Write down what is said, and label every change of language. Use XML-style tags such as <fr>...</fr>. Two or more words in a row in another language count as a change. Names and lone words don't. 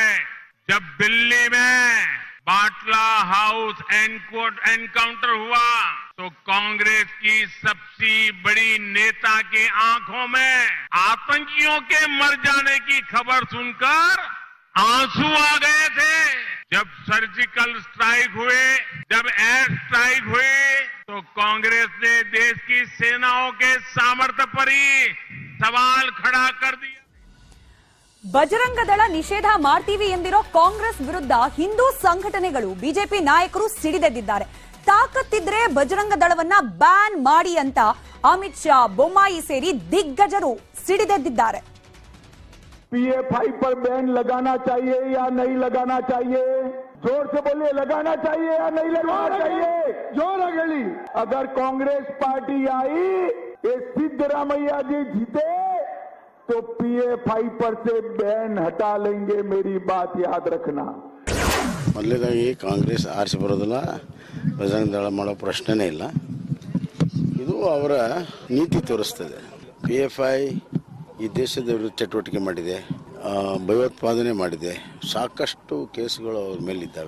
<hi>जब दिल्ली में बाटला हाउस एनकाउंटर हुआ तो कांग्रेस की सबसे बड़ी नेता की आंखों में आतंकियों के मर जाने की खबर सुनकर आंसू आ गए थे. जब</hi> <en>surgical strike</en> <hi>हुए, जब</hi> <en>air strike</en> <hi>हुई, तो कांग्रेस ने देश की सेनाओं के सामर्थ्य पर ही सवाल खड़ा कर दिया.</hi> <kn>ಭಜರಂಗ ದಳ ನಿಷೇಧ ಮಾಡ್ತೀವಿ ಎಂದಿರೋ ಕಾಂಗ್ರೆಸ್ ವಿರುದ್ಧ ಹಿಂದೂ ಸಂಘಟನೆಗಳು, ಬಿಜೆಪಿ ನಾಯಕರು ಸಿಡಿದೆದ್ದಿದ್ದಾರೆ. ತಾಕತ್ತಿದ್ರೆ ಭಜರಂಗ ದಳವನ್ನ ಬ್ಯಾನ್ ಮಾಡಿ ಅಂತ ಅಮಿತ್ ಶಾ, ಬೊಮ್ಮಾಯಿ ಸೇರಿ ದಿಗ್ಗಜರು ಸಿಡಿದೆದ್ದಿದ್ದಾರೆ.</kn> <hi>पीएफआई पर बैन लगाना चाहिए या नहीं लगाना चाहिए? जोर से बोलिए, लगाना चाहिए या नहीं लगाना चाहिए? जोर अगली. अगर कांग्रेस पार्टी आई, ये सिद्धरामैया जी जीते तो पीएफआई पर से बैन हटा लेंगे. मेरी बात याद रखना.</hi> <kn>ಮೊದಲನೇದಾಗಿ ಕಾಂಗ್ರೆಸ್ ಆರಿಸಿ ಬರೋದಿಲ್ಲ, ಬಜರಂಗ ದಳ ಮಾಡೋ ಪ್ರಶ್ನೆನೇ ಇಲ್ಲ. ಇದು ಅವರ ನೀತಿ ತೋರಿಸ್ತದೆ. ಪಿಎಫ್ಐ ಈ ದೇಶದ ವಿರುದ್ಧ ಚಟುವಟಿಕೆ ಮಾಡಿದೆ, ಭಯೋತ್ಪಾದನೆ ಮಾಡಿದೆ, ಸಾಕಷ್ಟು ಕೇಸುಗಳು ಅವ್ರ ಮೇಲಿದ್ದಾವೆ.</kn>